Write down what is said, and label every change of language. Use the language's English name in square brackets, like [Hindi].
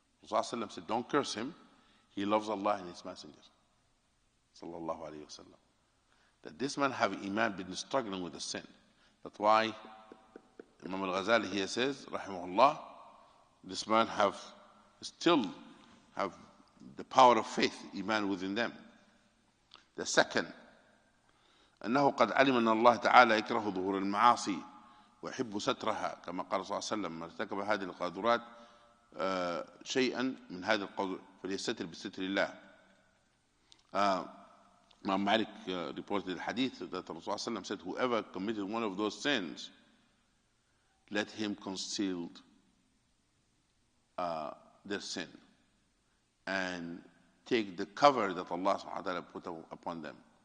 [English] Rasulullah said, don't curse him. He loves Allah and his messenger. [Arabic] Sallallahu alayhi wa sallam. [English] That this man have iman, been struggling with the sin. That's why Imam Al-Ghazali here says, rahimahullah, this man still have the power of faith, iman within them. [Arabic] The second, أنه قد علم أن الله تعالى يكره ظهور المعاصي ويحب سترها كما قال صلى الله عليه وسلم من ارتكب هذه القاذورات شيئا من هذا القول فليستتر بستر الله. [English] Imam Malik reported the hadith that Rasulullah said, whoever committed one of those sins, let him conceal their sin and take the cover that Allah [Arabic] subhanahu wa ta'ala [English] put upon them.